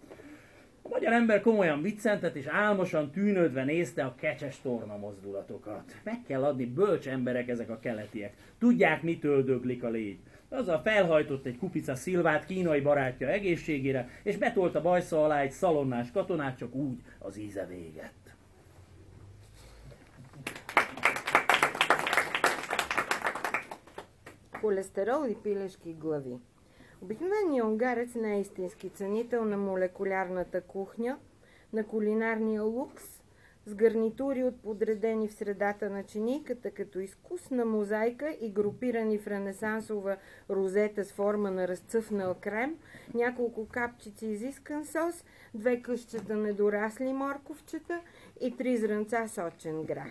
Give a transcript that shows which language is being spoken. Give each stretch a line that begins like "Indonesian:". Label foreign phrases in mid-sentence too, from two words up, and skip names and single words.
Hungarian: A magyar ember komolyan viccentet és álmosan tűnődve nézte a kecses torna mozdulatokat. Meg kell adni, bölcs emberek ezek a keletiek. Tudják, mitől döglik a légy. Azzal felhajtott egy kupica szilvát kínai barátja egészségére, és betolta bajsza alá egy szalonnás katonát, csak úgy az íze végett.
Bulgarian: Холестерол и пилешки глави. Обикновеният унгарец не е истински ценител на молекулярната кухня, на кулинарния лукс, с гарнитури от подредени в средата на чинийката като изкусна мозайка и групирани в ренесансова розета с форма на разцъфнал крем, няколко капчици изискан сос, 2 късчета недорасли морковчета и 3 зранца сочен грах.